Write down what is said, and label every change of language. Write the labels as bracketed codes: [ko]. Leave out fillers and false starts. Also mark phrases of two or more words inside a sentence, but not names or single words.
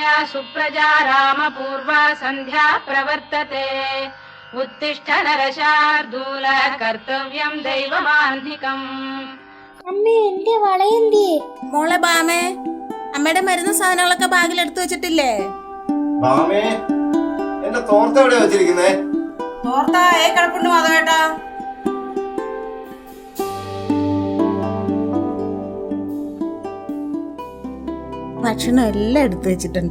[sa] सुप्रजा रामपूर्वा सन्ध्या प्रवर्तते उत्तिष्ठ नरशार्दूल कर्तव्यं दैवमान्धिकम्. [ml] അമ്മേ എന്റെ വളയെന്തിയെ? മോളെ ബാമേ, അമ്മയുടെ മരുന്ന് സാധനങ്ങളൊക്കെ ബാഗിൽ എടുത്തു വെച്ചിട്ടില്ലേ? ബാമേ, എന്റെ തോർത്ത എവിടെ വെച്ചിരിക്കുന്നേ? തോർത്ത കിടപ്പുണ്ട് മാധവേട്ടാ. ഭക്ഷണം എല്ലാം എടുത്തു വെച്ചിട്ടുണ്ട്.